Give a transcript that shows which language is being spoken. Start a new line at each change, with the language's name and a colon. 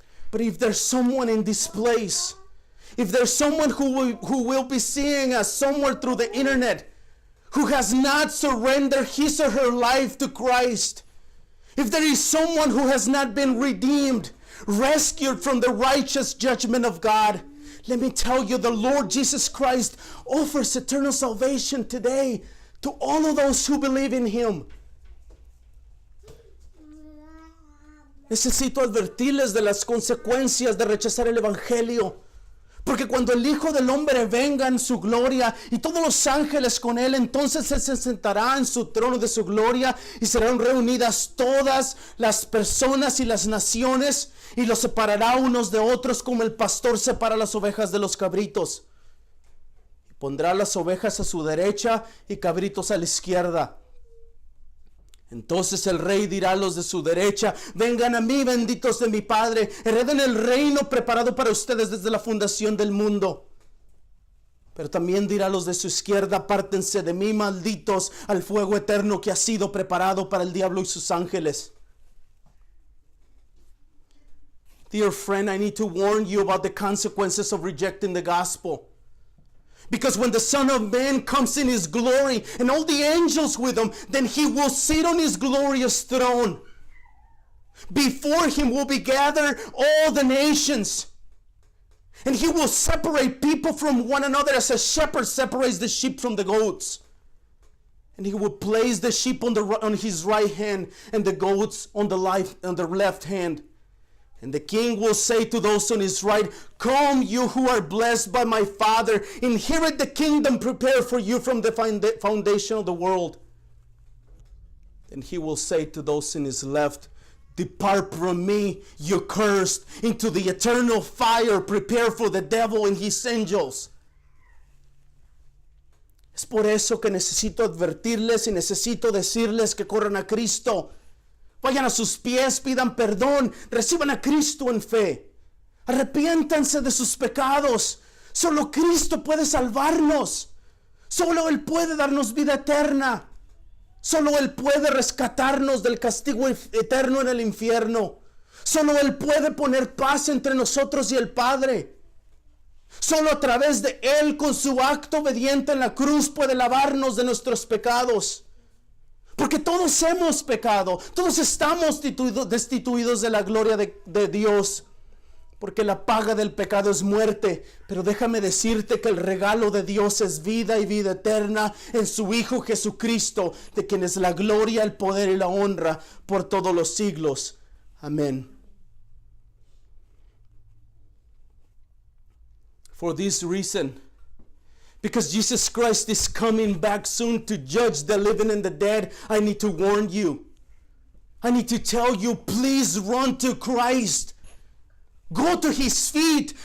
English: But if there's someone in this place, if there's someone who will be seeing us somewhere through the internet, who has not surrendered his or her life to Christ, if there is someone who has not been redeemed, rescued from the righteous judgment of God, let me tell you, the Lord Jesus Christ offers eternal salvation today to all of those who believe in Him.
Spanish: Necesito advertirles de las consecuencias de rechazar el Evangelio. Porque cuando el Hijo del Hombre venga en su gloria y todos los ángeles con Él, entonces Él se sentará en su trono de su gloria y serán reunidas todas las personas y las naciones y los separará unos de otros como el pastor separa las ovejas de los cabritos. Y pondrá las ovejas a su derecha y cabritos a la izquierda. Entonces el rey dirá a los de su derecha: vengan a mí, benditos de mi Padre, hereden el reino preparado para ustedes desde la fundación del mundo. Pero también dirá a los de su izquierda: apártense de mí, malditos, al fuego eterno que ha sido preparado para el diablo y sus ángeles.
English: Dear friend, I need to warn you about the consequences of rejecting the gospel. Because when the Son of Man comes in His glory and all the angels with Him, then He will sit on His glorious throne. Before Him will be gathered all the nations. And He will separate people from one another as a shepherd separates the sheep from the goats. And He will place the sheep on His right hand and the goats on the left hand. And the King will say to those on His right, come, you who are blessed by my Father, inherit the kingdom prepared for you from the foundation of the world. And He will say to those on His left, depart from me, you cursed, into the eternal fire prepared for the devil and his angels.
Spanish: Es por eso que necesito advertirles y necesito decirles que corran a Cristo. Vayan a sus pies, pidan perdón, reciban a Cristo en fe. Arrepiéntanse de sus pecados. Solo Cristo puede salvarnos. Solo Él puede darnos vida eterna. Solo Él puede rescatarnos del castigo eterno en el infierno. Solo Él puede poner paz entre nosotros y el Padre. Solo a través de Él, con su acto obediente en la cruz, puede lavarnos de nuestros pecados. Porque todos hemos pecado, todos estamos destituidos de la gloria de Dios. Porque la paga del pecado es muerte. Pero déjame decirte que el regalo de Dios es vida y vida eterna en su Hijo Jesucristo, de quien es la gloria, el poder y la honra por todos los siglos. Amén.
English: For this reason, because Jesus Christ is coming back soon to judge the living and the dead, I need to warn you. I need to tell you, please run to Christ. Go to His feet.